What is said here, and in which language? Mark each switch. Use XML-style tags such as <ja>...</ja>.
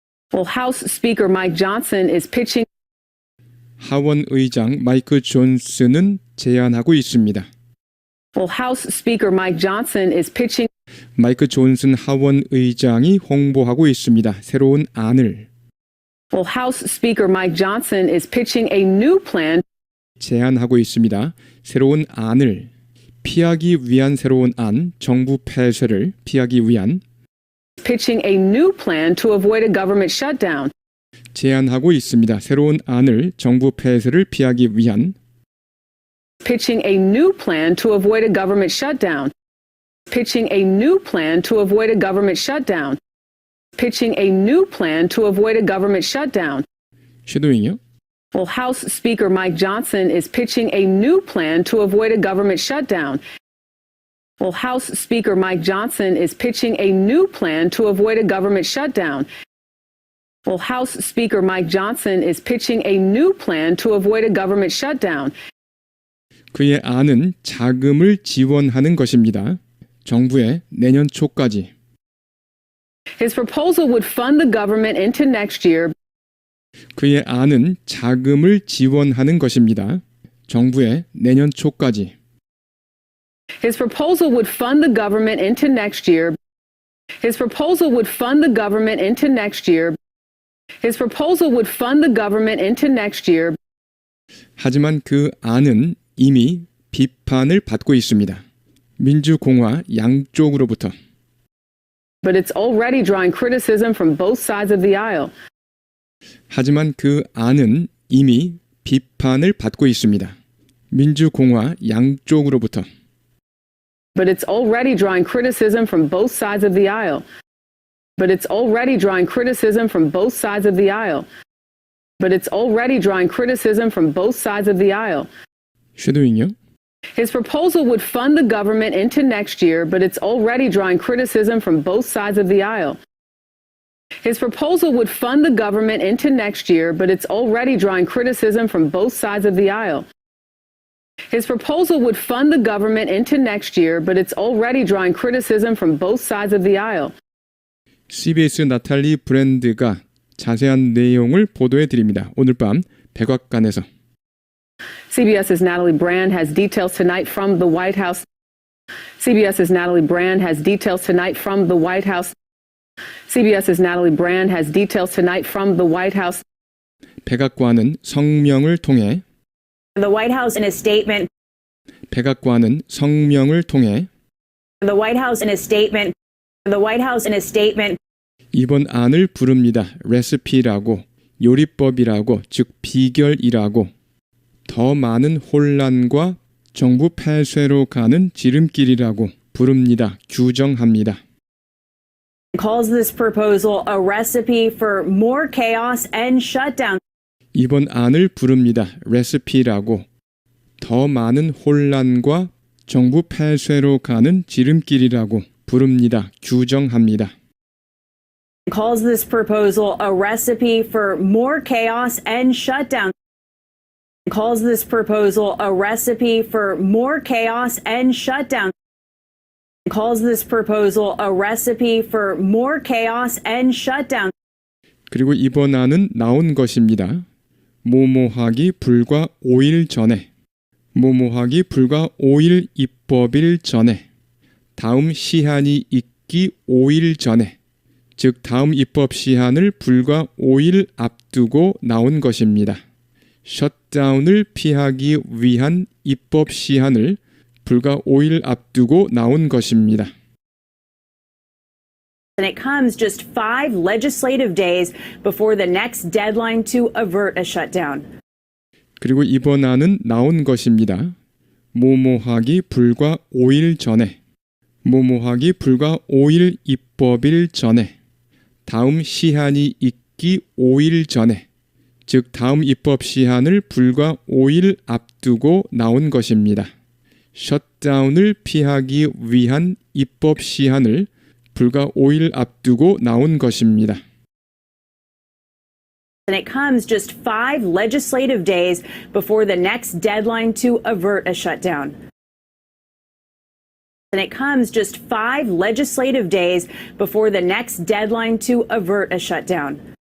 <en>Well, House Speaker Mike Johnson is pitching</en> <ko>하원 의장 마이크 존슨은 제안하고 있습니다.</ko> <en>Well, House Speaker Mike Johnson is pitching</en> <ko>마이크 존슨 하원 의장이 홍보하고 있습니다. 새로운 안을.</ko> <en>Well, House Speaker Mike Johnson is pitching a new plan</en> <ko>제안하고 있습니다. 새로운 안을 피하기 위한 새로운 안, 정부 폐쇄를 피하기 위한</ko> <en>pitching a new plan to avoid a government shutdown.</en> <ko>제안하고 있습니다. 새로운 안을 정부 폐쇄를 피하기 위한</ko> <en>Pitching a new plan to avoid a government shutdown. Pitching a new plan to avoid a government shutdown. Pitching a new plan to avoid a government shutdown.</en> <ko>쉐도잉이요?</ko> <en>Well, House Speaker Mike Johnson is pitching a new plan to avoid a government shutdown. Well, House Speaker Mike Johnson is pitching a new plan to avoid a government shutdown. Well, House Speaker Mike Johnson is pitching a new plan to avoid a government shutdown.</en> <ko>그의 안은 자금을 지원하는 것입니다. 정부에 내년 초까지.</ko> <en>His proposal would fund the government into next year.</en> <ko>그의 안은 자금을 지원하는 것입니다. 정부에 내년 초까지.</ko> <en>His proposal would fund the government into next year. His proposal would fund the government into next year. His proposal would fund the government into next year.</en> <ko>하지만 그 안은 이미 비판을 받고 있습니다. 민주공화 양쪽으로부터.</ko> <en>But it's already drawing criticism from both sides of the aisle.</en> <ko>하지만 그 안은 이미 비판을 받고 있습니다. 민주공화 양쪽으로부터.</ko> <en>But it's already drawing criticism from both sides of the aisle. But it's already drawing criticism from both sides of the aisle. But it's already drawing criticism from both sides of the aisle.</en> <ko>쉐도잉이요?</ko> <en>His proposal would fund the government into next year, but it's already drawing criticism from both sides of the aisle. His proposal would fund the government into next year, but it's already drawing criticism from both sides of the aisle. His proposal would fund the government into next year, but it's already drawing criticism from both sides of the aisle.</en> <ko>CBS 나탈리 브랜드가 자세한 내용을 보도해 드립니다. 오늘 밤 백악관에서.</ko> <en>CBS's Natalie Brand has details tonight from the White House. CBS's Natalie Brand has details tonight from the White House. CBS's Natalie Brand has details tonight from the White House.</en> <ko>백악관은 성명을 통해</ko> <en>The White House in a statement.</en> <ko>백악관은 성명을 통해</ko> <en>The White House in a statement. The White House in a statement.</en> <ko>이번 안을 부릅니다. 레시피라고, 요리법이라고, 즉 비결이라고. 더 많은 혼란과 정부 폐쇄로 가는 지름길이라고 부릅니다. 규정합니다.</ko> <en>Calls this proposal a recipe for more chaos and shutdown.</en> <ko>이번 안을 부릅니다. 레시피라고. 더 많은 혼란과 정부 폐쇄로 가는 지름길이라고 부릅니다. 규정합니다.</ko> <en>Calls this proposal a recipe for more chaos and shutdown. Calls this proposal a recipe for more chaos and shutdown. Calls this proposal a recipe for more chaos and shutdown.</en> <ko>그리고 이번 안은 나온 것입니다. 모모하기 불과 5일 전에. 모모하기 불과 5일 입법일 전에. 다음 시한이 있기 5일 전에. 즉 다음 입법 시한을 불과 5일 앞두고 나온 것입니다. 셧다운을 피하기 위한 입법 시한을 불과 5일 앞두고 나온 것입니다.</ko> <en>And it comes just 5 legislative days before the next deadline to avert a shutdown.</en> <ko>그리고 이번 안은 나온 것입니다. 모모하기 불과 5일 전에. 모모하기 불과 5일 입법일 전에. 다음 시한이 있기 5일 전에. 즉 다음 입법 시한을 불과 5일 앞두고 나온 것입니다. 셧다운을 피하기 위한 입법 시한을 불과 5일 앞두고 나온 것입니다.</ko> <en>And it comes just 5 legislative days before the next deadline to avert a shutdown. And it comes just 5 legislative days before the next deadline to avert a shutdown.</en>